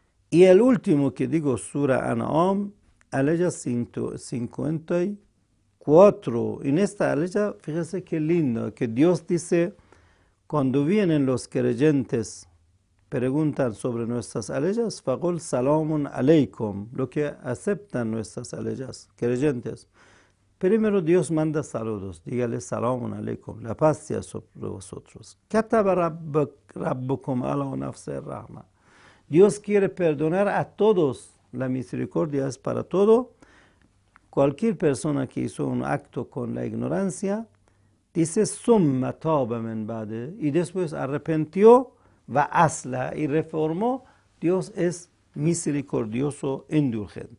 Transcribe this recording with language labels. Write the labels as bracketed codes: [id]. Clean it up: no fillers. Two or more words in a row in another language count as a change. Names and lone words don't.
[es] Y el último que digo, Sura An'am, aleya 154. En esta aleya, fíjese qué lindo, que Dios dice, cuando vienen los creyentes, preguntan sobre nuestras aleyas, [ar] فقل سلام عليكم, [es] lo que aceptan nuestras aleyas, creyentes. Primero Dios manda saludos, dígale [ar] سلام عليكم, [es] la paz sea sobre vosotros. [ar] كتب ربكم على نفسه الرحمة. [es] Dios quiere perdonar a todos, la misericordia es para todo. Cualquier persona que hizo un acto con la ignorancia, dice [ar] ثم تاب من بعده, [es] y después arrepintió, [ar] وأصلح [es] y reformó, Dios es misericordioso, indulgente.